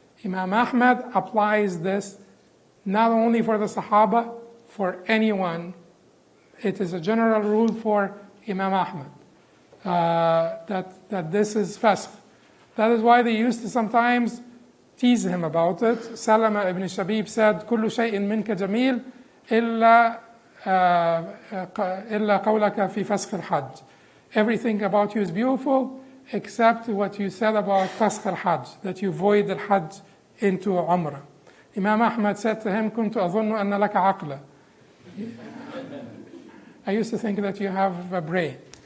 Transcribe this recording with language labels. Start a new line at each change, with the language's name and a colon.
English: Imam Ahmad applies this not only for the Sahaba, for anyone. It is a general rule for Imam Ahmad that this is fasakh. That is why they used to sometimes tease him about it. Salama ibn Shabib said,
Arabic: كل شيء منك جميل إلا قولك في فسخ الحج.
English: Everything about you is beautiful except what you said about فسخ الحج, that you void the Hajj into Umrah. Imam Ahmad said to him,
Arabic: كنت أظن أن لك عقلا.
English: I used to think that you have a brain.